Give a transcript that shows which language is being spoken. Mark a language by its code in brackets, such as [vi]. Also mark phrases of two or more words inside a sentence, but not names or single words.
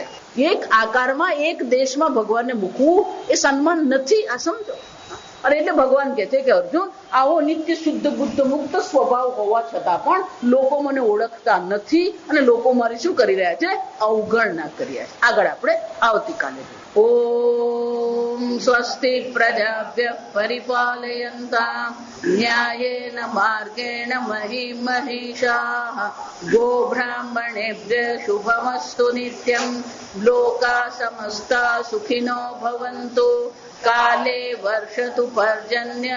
[gu] એક આકારમાં, એક દેશમાં ભગવાનને મૂકવું એ સન્માન નથી. આ સમજો. અને એટલે ભગવાન કહે છે કે અર્જુન, આવો નિત્ય શુદ્ધ બુદ્ધ મુક્ત સ્વભાવ હોવા છતાં પણ લોકો મને ઓળખતા નથી, અને લોકો મારી શું કરી રહ્યા છે? અવગણના કરી રહ્યા છે. આગળ આપણે આવતીકાલે. [sa] ઓમ स्वस्ति प्रजाभ्यः परिपालयन्ताम् न्यायेन मार्गेण महीं महिषाः गोब्राह्मणेभ्यः शुभमस्तु नित्यम् लोकाः समस्ताः सुखिनो भवन्तु काले वर्षतु पर्जन्यः